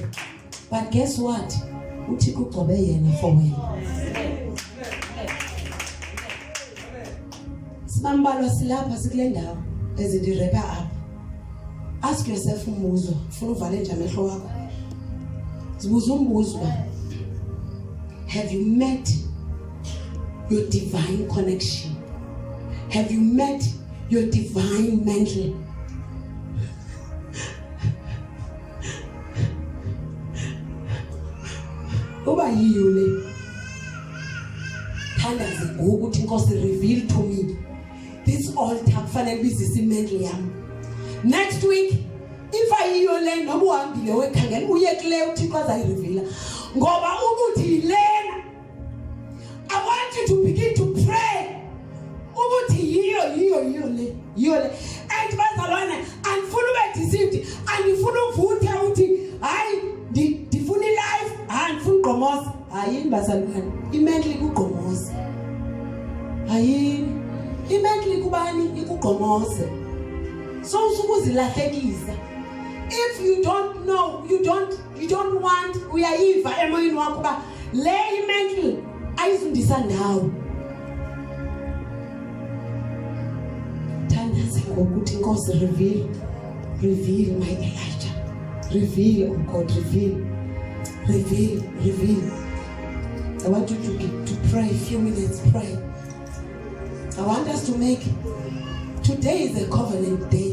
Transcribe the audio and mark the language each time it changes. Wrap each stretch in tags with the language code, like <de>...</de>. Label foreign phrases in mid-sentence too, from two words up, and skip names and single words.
<en>But guess what?</en> <xh>Uthixo ugcobe yena for wena. Sibambalwa silapha sikule ndawo ezindirepa apha.</xh> <en>Ask yourself</en> <xh>umbuzo, ufuna uvale nje amehlo wakho. Zibuza umbuzo.</xh> <en>Have you met your divine connection? Have you met your divine mantle?</en> <xh>Uba yiyo le. Thandaze ngokuthi Nkosi</xh> <en>reveal to me this altar</en> <xh>kufanele bizise imantle yami.</xh> <en>Next week, if</en> <xh>ayiyo le noba uhambile wekhangela uye kule uThixo azayirevela. Ngoba ubuthi lena.</xh> <en>I want you to begin to pray.</en> <xh>Ubuthi yiyo le. And bazalwane, andifuna ube deceived. Andifuna uvuthe uthi hayi ndifuna life, andifuna ugqomoza. Hayini bazalwane, imantle ikugqomoza. Hayini. Imantle kubani ikugqomoze. So usukuzilahlekisa.</xh> <en>If you don't know, you don't want</en> <xh>uyayiva emoyeni wakho ba le imantle ayizundisa ndawo. Thandaze ngokuthi Nkosi</xh> <en>reveal my Elijah. Reveal, oh God, reveal. I want you to pray a few minutes, pray. I want us to make today is a covenant day.</en>